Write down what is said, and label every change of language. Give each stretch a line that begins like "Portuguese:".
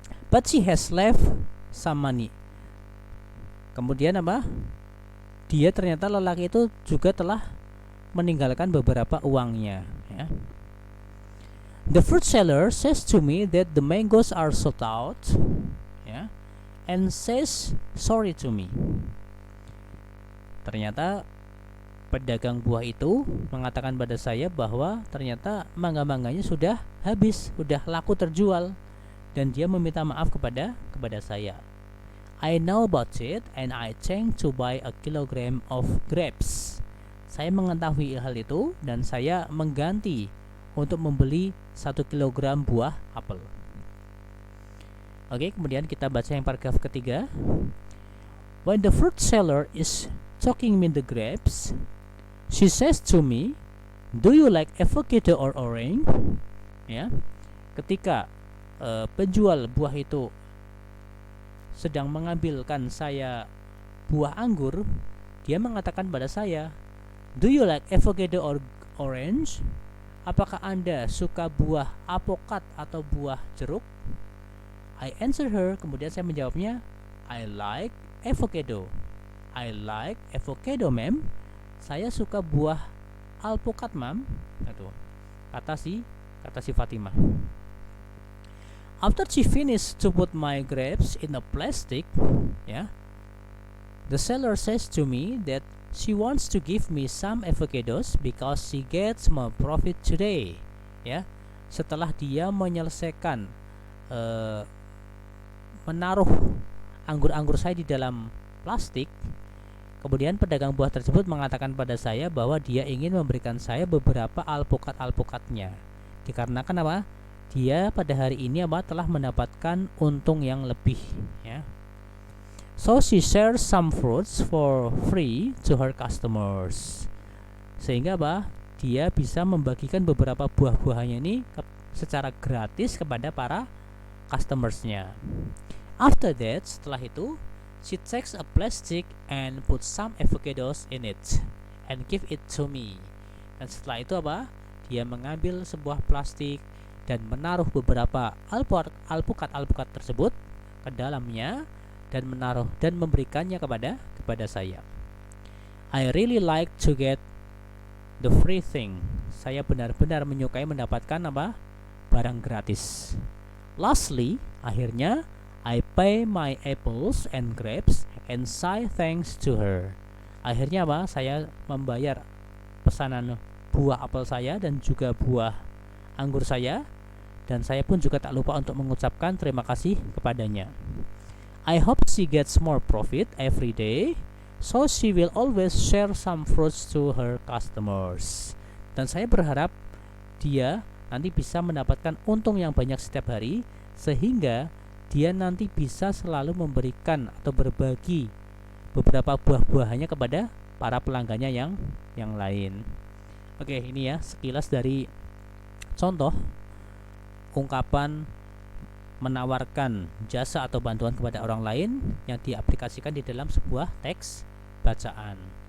English: But she has left some money.
Indonesian: Kemudian dia ternyata lelaki itu juga telah meninggalkan beberapa uangnya, ya.
English: The fruit seller says to me that the mangoes are sold out, ya, and says sorry to me.
Indonesian: Ternyata pedagang buah itu mengatakan pada saya bahwa ternyata mangga-mangganya sudah habis, sudah laku terjual, dan dia meminta maaf kepada saya.
English: I know about it and I think to buy a kilogram of grapes.
Indonesian: Saya mengetahui hal itu dan saya mengganti untuk membeli 1 kilogram buah apel. Oke, kemudian kita baca yang paragraf ketiga.
English: When the fruit seller is talking me the grapes, she says to me, "Do you like avocado or orange?"
Indonesian: Ya, ketika penjual buah itu sedang mengambilkan saya buah anggur, dia mengatakan pada saya,
English: "Do you like avocado or orange?"
Indonesian: Apakah Anda suka buah apokat atau buah jeruk?
English: I answer her,
Indonesian: kemudian saya menjawabnya,
English: I like avocado. I like avocado, ma'am.
Indonesian: Saya suka buah alpukat, ma'am. Itu kata si Fatimah.
English: After she finished to put my grapes in a plastic, ya, the seller says to me that she wants to give me some avocados because she gets more profit today.
Indonesian: Ya, setelah dia menyelesaikan menaruh anggur-anggur saya di dalam plastik, kemudian pedagang buah tersebut mengatakan pada saya bahwa dia ingin memberikan saya beberapa alpukat-alpukatnya. Dikarenakan apa? Dia pada hari ini telah mendapatkan untung yang lebih, ya.
English: So she shares some fruits for free to her customers.
Indonesian: Sehingga dia bisa membagikan beberapa buah-buahnya ini secara gratis kepada para customersnya.
English: After that,
Indonesian: setelah itu,
English: she takes a plastic and puts some avocados in it and give it to me.
Indonesian: Dan setelah itu dia mengambil sebuah plastik dan menaruh beberapa alpukat tersebut ke dalamnya dan memberikannya kepada saya.
English: I really like to get the free thing.
Indonesian: Saya benar-benar menyukai mendapatkan barang gratis.
English: Lastly,
Indonesian: akhirnya
English: I pay my apples and grapes and say thanks to her.
Indonesian: Akhirnya saya membayar pesanan buah apel saya dan juga buah anggur saya, dan saya pun juga tak lupa untuk mengucapkan terima kasih kepadanya.
English: I hope she gets more profit every day, so she will always share some fruits to her customers.
Indonesian: Dan saya berharap dia nanti bisa mendapatkan untung yang banyak setiap hari, sehingga dia nanti bisa selalu memberikan atau berbagi beberapa buah-buahannya kepada para pelanggannya yang lain. Oke, ini ya sekilas dari contoh ungkapan menawarkan jasa atau bantuan kepada orang lain yang diaplikasikan di dalam sebuah teks bacaan.